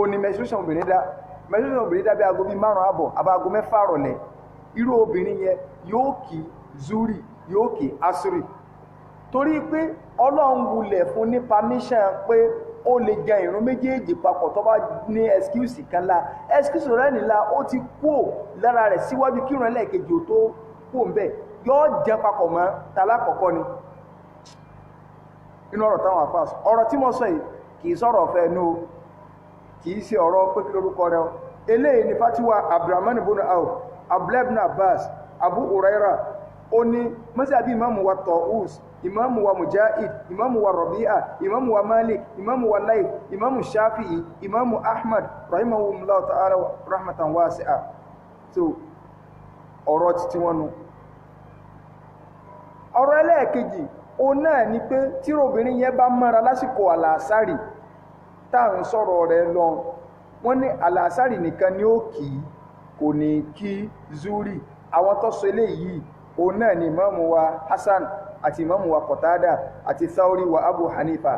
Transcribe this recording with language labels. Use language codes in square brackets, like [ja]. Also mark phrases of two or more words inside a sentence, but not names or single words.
[yo] ní menstruation obìnrin dá bí aago bí 5 àbọ̀ àbáago 6 rọ̀lẹ́ irú obìnrin yẹn yóò kì zuri yóò kì asiri torí pé ọlọ́run wulẹ̀ fún ní permission pé ó lè jẹ ìrun méjèèjì papọ̀ tó bá ní excuse kan la excuse rẹ̀ nílá ó ti kú lára rẹ̀ síwájú kírun ẹlẹ́ẹ̀kejì ò tó kú ń bẹ̀ yóò jẹ́ papọ̀ mọ́ tàlá kọ̀kọ́ ni inú ọ̀rọ̀ táwọn àfáà sọ ọ̀rọ̀ tí mo sọ yìí kìí sọ̀rọ̀ ọ̀fẹ́ inú kìí ṣe ọ̀rọ̀ pé kí lórúkọ rẹ̀ eléyìí ni fatiwa Abdurrahman ibn Auf Abdullah ibn Abbas Abu Huraira ó ní mọ́sàbí imamu wa Tawus imamu wa Mujahid imamu wa Rabi'a imamu wa Malik imamu wa Layth imamu Shafi'i imamu Ahmad [ar] rahimahumullahu ta'ala rahmatan wasi'a [yo] so ọ̀rọ̀ títí wọn nù ọ̀rọ̀ ẹlẹ́ẹ̀kejì ó náà ni pé tí obìnrin yẹn bá mọ́ra lásìkò àlàásárì tá ń sọ̀rọ̀ rẹ̀ lọ wọ́n ní àlàásárì nìkan ni ó kì kò ní kí zuri àwọn tó sọ eléyìí ó náà ni imamu wa Hasan àti imamu wa Qatada àti Thawri wa Abu Hanifa